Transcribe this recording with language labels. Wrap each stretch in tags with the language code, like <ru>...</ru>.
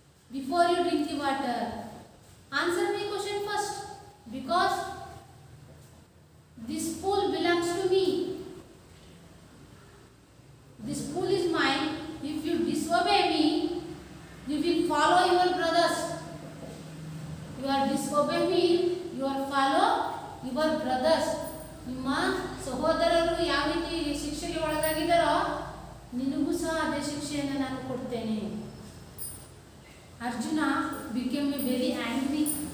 <en>Before you drink the water, answer my question first, because this pool belongs to me. This pool is mine. If you disobey me, you will follow your brothers. You are disobey me, you are follow your brothers.</en> <kn>ನಿಮ್ಮ ಸಹೋದರರು ಯಾವ ರೀತಿ ಶಿಕ್ಷೆಗೆ ಒಳಗಾಗಿದ್ದಾರೋ ನಿನಗೂ ಸಹ ಅದೇ ಶಿಕ್ಷೆಯನ್ನು ನಾನು ಕೊಡ್ತೇನೆ.</kn> <en>Arjuna became very angry.</en>